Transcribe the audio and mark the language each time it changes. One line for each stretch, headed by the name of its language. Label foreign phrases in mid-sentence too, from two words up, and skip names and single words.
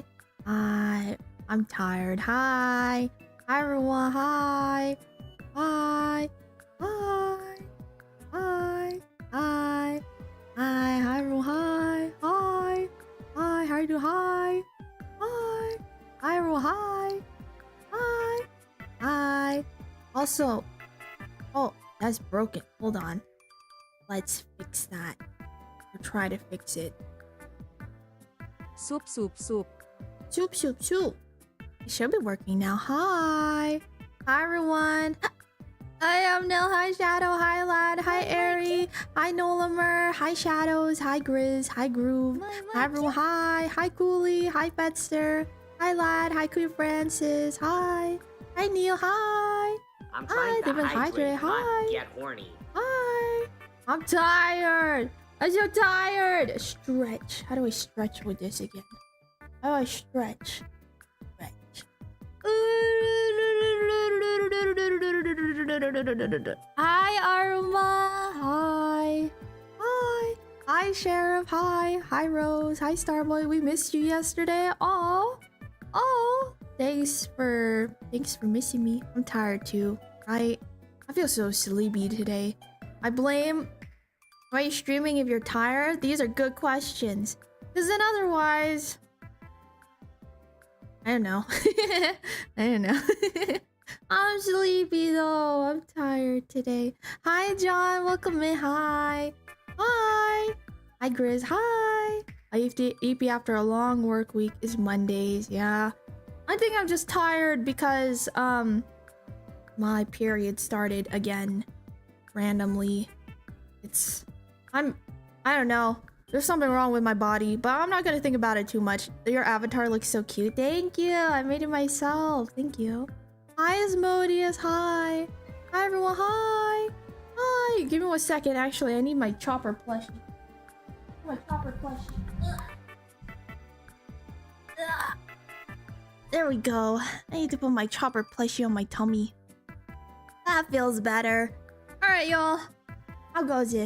English: Hi. I'm tired. Hi. Hi everyone. Hi. Hi. Hi. Hi. Hi. Hi. Hi everyone. Hi. Hi. Hi. How are you doing? Hi. Hi. Hi everyone. Hi. Hi. Hi. Also, oh, that's broken. Hold on. Let's fix that. Or try to fix it. Soup, soup, soup. Soup, soup, soup. It should be working now. Hi. Hi, everyone. Hi, I'm Nil. Hi, Shadow. Hi, Lad. Hi, Airy. Hi Nolamer. Hi Shadows. Hi Grizz. Hi Groove. Hi everyone. Hi. Hi Cooley. Hi Fetster. Hi Lad. Hi Queer Francis. Hi. Hi Neil. Hi. I'm trying to hydrate, not Hi. get horny. Hi. I'm tired. I'm so tired. Stretch. How do I stretch with this again? How do I stretch? Stretch. Hi Arma. Hi. Hi. Hi Sheriff. Hi. Hi Rose. Hi Starboy. We missed you yesterday. Oh. Thanks for missing me. I'm tired too. I feel so sleepy today. I blame. Why are you streaming if you're tired? These are good questions. Because then otherwise, I don't know. I don't know. I'm sleepy though. I'm tired today. Hi John, welcome in. Hi. Hi. Hi Grizz. Hi. EP after a long work week is Mondays. Yeah. I think I'm just tired because my period started again randomly. I don't know. There's something wrong with my body, but I'm not gonna think about it too much. Your avatar looks so cute. Thank you. I made it myself. Thank you. Hi Asmodeus. Hi. Hi everyone. Hi. Hi. Give me 1 second. Actually, I need my chopper plushie. There we go. I need to put my chopper plushie on my tummy. That feels better. Alright, y'all. How goes it?